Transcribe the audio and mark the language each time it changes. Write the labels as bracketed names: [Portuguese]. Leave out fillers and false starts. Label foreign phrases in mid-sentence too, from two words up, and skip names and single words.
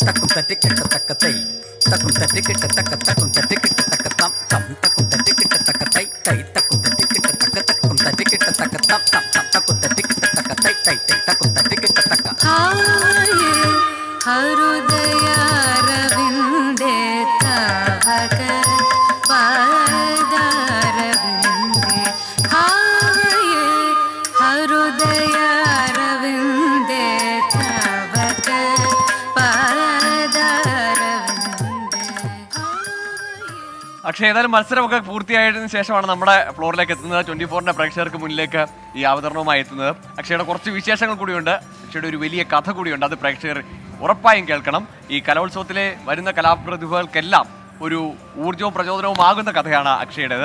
[Sanskrit] തട്ടിക്കിട്ട തക്കത്തൈ തക്കും തട്ടിക്കിട്ട തക്ക തക്കും തട്ടിക്കിട്ട തക്ക തം തം തക്കും തട്ടിക്കിട്ട തക്ക തൈ തൈ തക്കും തട്ടിക്കിട്ട തക്ക തക്കും തട്ടിക്കിട്ട തക്ക തം തം തം തക്കും തട്ടിക്കിട്ട തക്ക തൈ തൈ തൈ തക്കും തട്ടിക്കിട്ട തക്ക हाये हृदयारविन्दे तव पादारविन्दे हाये हृदयारविन्दे तव पादारविन्दे [Malayalam] പക്ഷേ ഏതായാലും മത്സരമൊക്കെ പൂർത്തിയായതിനു ശേഷമാണ് നമ്മുടെ ഫ്ലോറിലേക്ക് എത്തുന്നത്. 24ന്റെ പ്രേക്ഷകർക്ക് മുന്നിലേക്ക് ഈ അവതരണവുമായി എത്തുന്നത്. അക്ഷയുടെ കുറച്ച് വിശേഷങ്ങൾ കൂടിയുണ്ട്. അക്ഷയുടെ ഒരു വലിയ കഥ കൂടിയുണ്ട്. അത് പ്രേക്ഷകർ ഉറപ്പായും കേൾക്കണം. ഈ കലോത്സവത്തിലെ വരുന്ന കലാപ്രതിഭകൾക്കെല്ലാം ഒരു ഊർജ്ജവും പ്രചോദനവും ആകുന്ന കഥയാണ് അക്ഷയുടേത്.